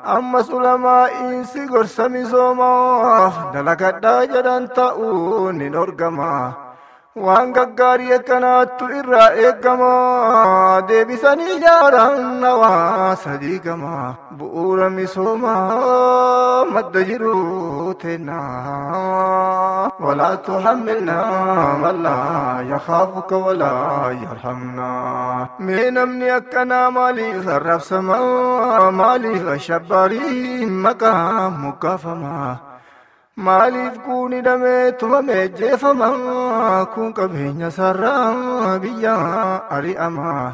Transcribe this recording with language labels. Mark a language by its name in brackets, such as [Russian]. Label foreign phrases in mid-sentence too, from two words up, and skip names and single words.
[Oromo] Ammas ulamaa insi gorsa misoomaaf dalagadhaa jedhan ta'uun ni dorgama. Waan gaggaarii akkanaattu irraa eeggama. Deebisanii ijaaran hawaasa diigama. Bu'uura misoomaa madda jiru teenna. [Arabic] ولا تحملنا ما لا يخافك ولا يرحمنا. [Oromo] Mee namni akkanaa maaliif arrabsama? Maaliif ashabbaarii maqaa muggaafama? Maaliif kuun hidhamee tumamee jeefama? Kun qabeenya sarara biyya ari'ama.